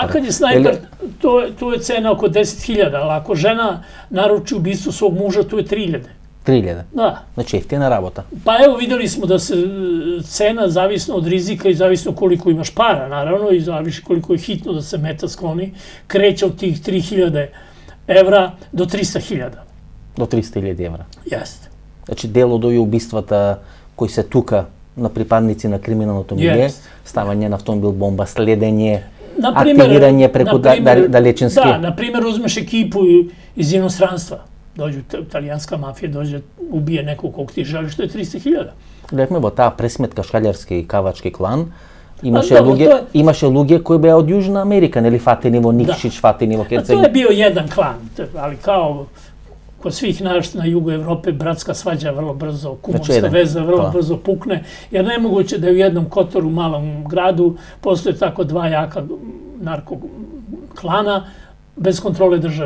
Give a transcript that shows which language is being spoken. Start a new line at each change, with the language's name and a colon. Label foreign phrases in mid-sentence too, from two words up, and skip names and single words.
Serbian: Pa kad je snajper, tu je cena oko 10.000, ali ako žena naruči ubistvo svog muža, tu je 3.000. 3.000? Da. Znači, jeftina rabota. Pa evo, videli smo da se cena, zavisno od rizika i zavisno koliko imaš para, naravno, i zavisno koliko je hitno da se meta skloni, kreće od tih 3.000 evra do 300.000.
Macedonian: До 300.000 евра.
Serbian: Jeste.
Macedonian: Значи, дел од овие убиствата кои се тука на припадници на криминалното милие, ставање на автомобил бомба, следење, активирање преку далеченски. Да, например,
Serbian: uzmeš ekipu iz inostranstva. Dođu, italijanska mafija dođe, ubije nekog kog ti želi, što je 300.000.
Macedonian: Гледахме во таа пресметка шкалјарски и кавачки клан, имаше луѓе кои беа од Јужна Америка, нели фатени во Никшич, фатени во Херцег.
Serbian: To je bio jedan klan, ali kao kod svih nas na jugu Evrope, bratska svađa vrlo brzo, kumovska veza vrlo brzo pukne, jer nemoguće da je u jednom Kotoru, malom gradu, postoje tako dva jaka narko klana bez kontrole države.